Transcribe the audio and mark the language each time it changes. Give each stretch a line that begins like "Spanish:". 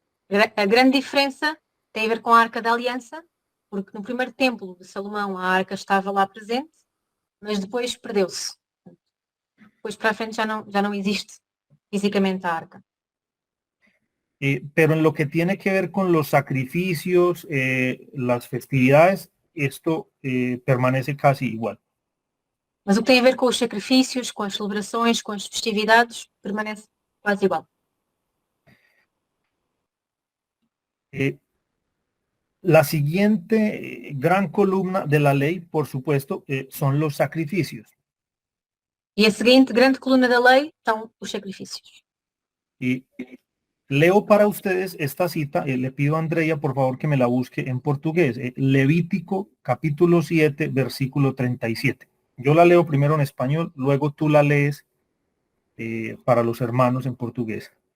Portuguese: A grande diferença tem a ver com a Arca da Aliança, porque no primeiro templo de Salomão a arca estava lá presente, mas depois perdeu-se. Depois para a frente já não existe fisicamente a arca.
Spanish: Pero en lo que tiene que ver con los sacrificios, las festividades, esto permanece casi igual.
Portuguese: Mas o que tem a ver com os sacrifícios, com as celebrações, com as festividades, permanece quase igual.
Spanish: La siguiente gran columna de la ley, por supuesto, son los sacrificios.
Portuguese: E a seguinte grande coluna da lei são os sacrifícios.
Spanish: Y leo para ustedes esta cita, le pido a Andrea por favor que me la busque en portugués, Levítico capítulo 7, versículo 37. Yo la leo primero en español, luego tú la lees para los hermanos en portugués.